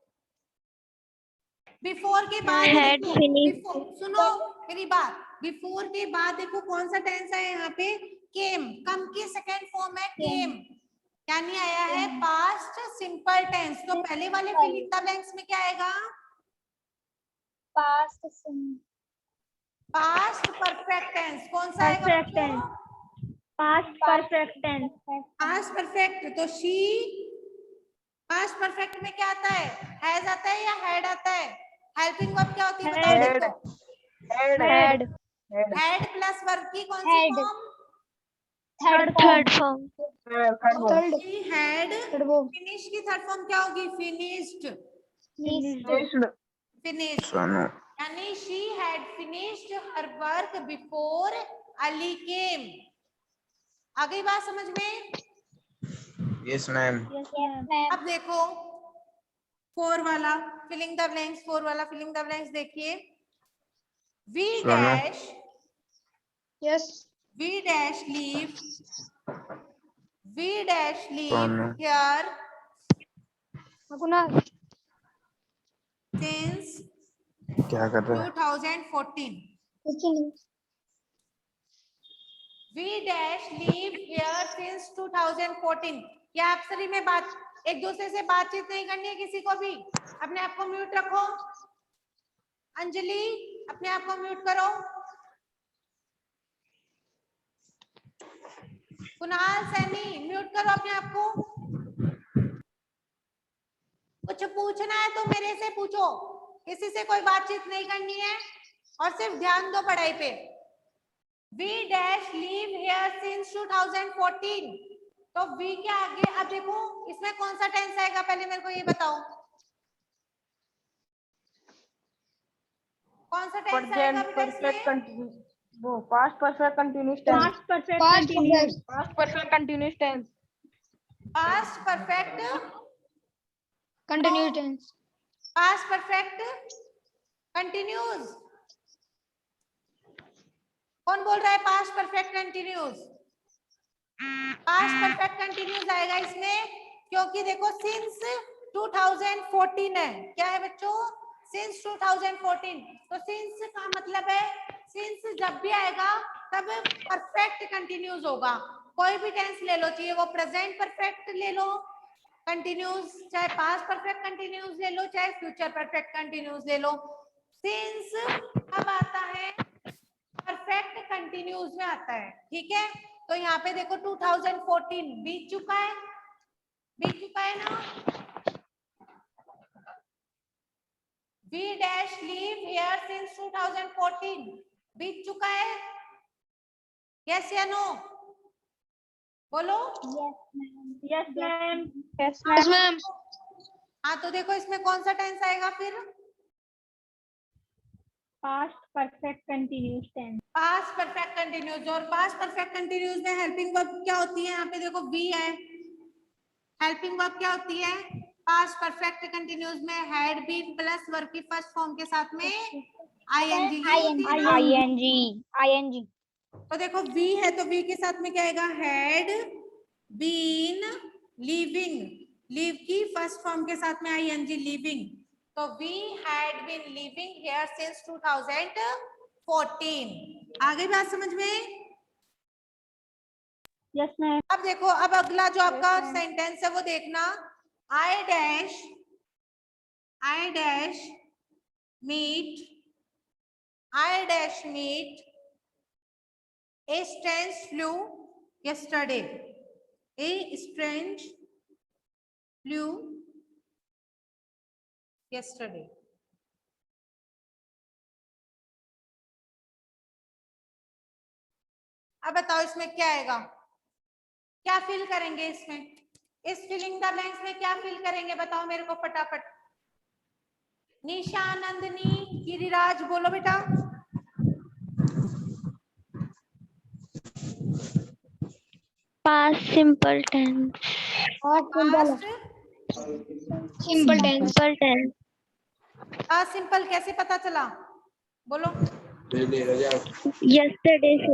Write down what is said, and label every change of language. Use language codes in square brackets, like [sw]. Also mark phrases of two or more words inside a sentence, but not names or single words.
[hi] बिफोर के बाद सुनो मेरी बात, बिफोर के बाद देखो कौन सा टेंस है यहाँ पे? [en] केम। [hi] कम की [en] second form [hi] है केम, यानी आया है [en] past simple tense. [hi] तो पहले वाले [en] filling the blanks [hi] में क्या आएगा? [en] Past simple. past perfect tense. [hi] कौन सा आएगा? [en] Perfect tense. Past perfect tense. past perfect. [hi] तो [en] she, past perfect [hi] में क्या आता है? हैज आता है या हैड आता है? [en] helping verb [hi] क्या होती है बताओ [en] Head. [hi] देखो? [en] Head. had plus verb [hi] की कौन सी [en] Had. [hi] फॉर्म? [en] Third form. She had finish की third form [hi] क्या होगी? [en] फिनिश्ड। फिनिश्ड सोनू यानी she had finished her work before Ali came। [hi] आ गई बात समझ में? [en] yes ma'am. Yes, ma'am. [hi] अब देखो 4 वाला [en] filling the blanks, [hi] 4 वाला [en] filling the blanks [hi] देखिए। [en] We सोनू। dash Yes. we dash leave सोनू। here Kunal. since [hi] क्या कर रहा है? [en] 2014। We dash live here since 2014। [hi] क्या आप सभी में बात एक दूसरे से बातचीत नहीं करनी है किसी को भी? अपने आप को म्यूट रखो। अंजलि अपने आप को म्यूट करो। कुणाल सैनी म्यूट करो अपने आप को। कुछ पूछना है तो मेरे से पूछो, किसी से कोई बातचीत नहीं करनी है और सिर्फ ध्यान दो पढ़ाई पे। [en] We dash live here since 2014। [hi] तो V के आगे अब देखो इसमें कौन सा टेंस आएगा, पहले मेरे को ये बताओ कौन सा टेंस आएगा बेटा इसमें? [en] वो past perfect continuous tense. Past perfect continuous. Past perfect continuous tense. Past perfect Continuous tense. past perfect continuous। [hi] कौन बोल रहा है [en] past perfect continuous? past perfect continuous [hi] आएगा इसमें क्योंकि देखो सिंस 2014 है। क्या है बच्चों? सिंस 2014। तो सिंस का मतलब है सिंस जब भी आएगा तब [en] perfect continuous [hi] होगा। कोई भी टेंस ले लो, चाहिए वो [en] present perfect [hi] ले लो कंटिन्यूस, चाहे [en] past perfect continuous [hi] ले लो, चाहे [en] future perfect continuous [hi] ले लो। सिंस अब आता है [en] perfect continuous [hi] में आता है, ठीक है? तो यहाँ पे देखो 2014 बीत चुका है ना। [en] We dash live here since 2014 [hi] बीत चुका है। यस या नो बोलो। [en] Yes, ma'am. Yes, ma'am. [hi] हाँ तो देखो इसमें कौन सा टेंस आएगा फिर? [en] Past perfect continuous tense. past perfect continuous. और past perfect continuous में helping verb [hi] क्या होती है? यहाँ पे देखो बी है। [en] helping verb [hi] क्या होती है [en] past perfect continuous में? had been plus verb की first form [hi] के साथ में [en] आईएनजी। ing. [hi] तो देखो वी है तो वी के साथ में क्या आएगा? [en] had been living. लिव की first form [hi] के साथ में [en] ING living. तो we had been living here since 2014. [hi] आ गई बात समझ में? [en] Yes, ma'am. [hi] अब देखो अब अगला जो आपका सेंटेंस है वो देखना। [en] I dash meet A strange flew yesterday। A strange flew yesterday। [hi] अब बताओ इसमें क्या आएगा? क्या फिल करेंगे इसमें? इस फिलिंग द ब्लैंक्स में क्या फिल करेंगे बताओ मेरे को फटाफट। निशा, नंदनी, गिरिराज बोलो बेटा। [en] Past simple tense. पास्ट Simple tense. Simple tense. [hi] सिंपल कैसे पता चला बोलो? [en] Yesterday से.